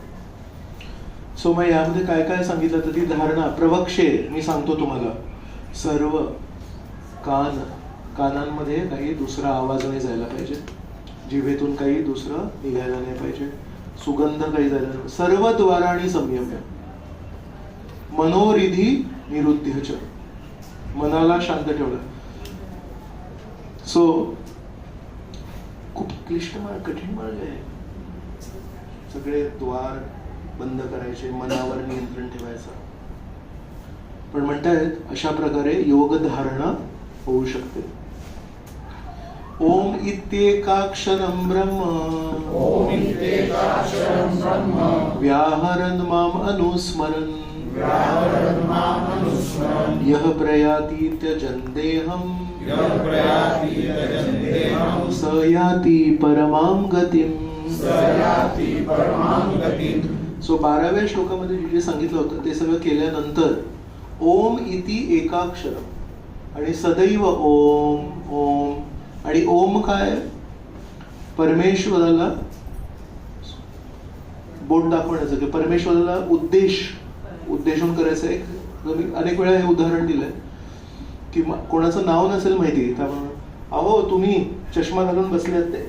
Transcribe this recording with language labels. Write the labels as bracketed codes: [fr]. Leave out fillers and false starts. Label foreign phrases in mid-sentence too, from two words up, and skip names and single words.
[mr] सो मग यामध्ये काय काय सांगितलं तर ती धारणा प्रवक्षे मी सांगतो तुम्हाला. सर्व कानांमध्ये काही दुसरा आवाज नाही जायला पाहिजे, जिभेतून काही दुसरं निघायला नाही पाहिजे, सुगंध काही जायला नाही. [sa] सर्व द्वारांनी संयम्य मनोहृदि निरुध्य च. [mr] मनाला शांत ठेवलं. सो खूप क्लिष्ट मार्ग, कठीण मार्ग आहे. सगळे द्वार बंद करायचे, मनावर नियंत्रण ठेवायचं. पण म्हणतायत अशा प्रकारे योग धारणा होऊ शकते. [sa] ओम इत्येकाक्षरं ब्रह्म व्याहरन् माम अनुस्मरन् यः प्रयाति त्यजन् देहम् स याति परमां गतिम्. [mr] सो 12व्या श्लोकामध्ये जे सांगितलं होतं ते सगळं केल्यानंतर [sa] ओम इति एकाक्षरम [mr] आणि सदैव ओम ओम. आणि ओम काय? परमेश्वराला बोट दाखवण्याचं, की परमेश्वराला उद्देशून करायचं. एक अनेक वेळा हे उदाहरण दिलंय की कोणाचं नाव नसेल माहिती त्यामुळे अहो तुम्ही चष्मा घालून बसलेत ते.